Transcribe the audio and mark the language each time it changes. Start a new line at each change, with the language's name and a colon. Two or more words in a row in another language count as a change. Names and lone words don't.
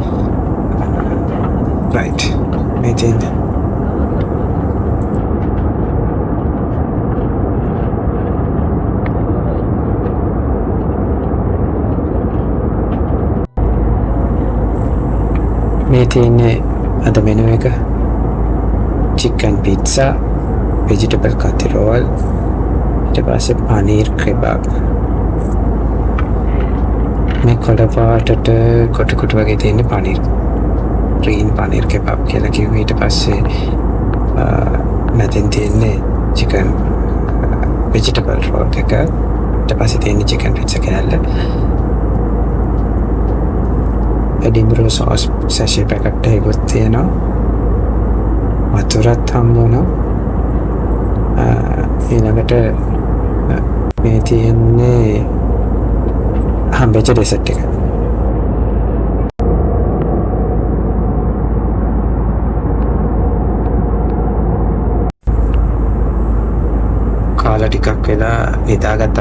Sinhala: රයිට්. මේ තියෙන්නේ මේ තියෙන්නේ අද මෙනු එක
English: chicken pizza, vegetable curry roll,
Sinhala: ඊට පස්සේ
English: paneer kebab.
Sinhala: මේ කොළ පාටට කොටු වගේ තියෙන
English: paneer green paneer kebab
Sinhala: කියලා කිව්වා. ඊට පස්සේ මැදින් තියෙන්නේ
English: chicken vegetable roll
Sinhala: එක. ඊට පස්සේ තියෙන්නේ
English: chicken pizza
Sinhala: කෑල්ල. Edinburgh
English: sauce sachet packet
Sinhala: එකක් තියෙනවා. වතුරත් හම්බ වුණා. ඊළඟට මේ තියෙන්නේ හම්බෙච්ච ඩෙසර්ට් එක. කාලා ටිකක් වෙලා නිදාගත්තා.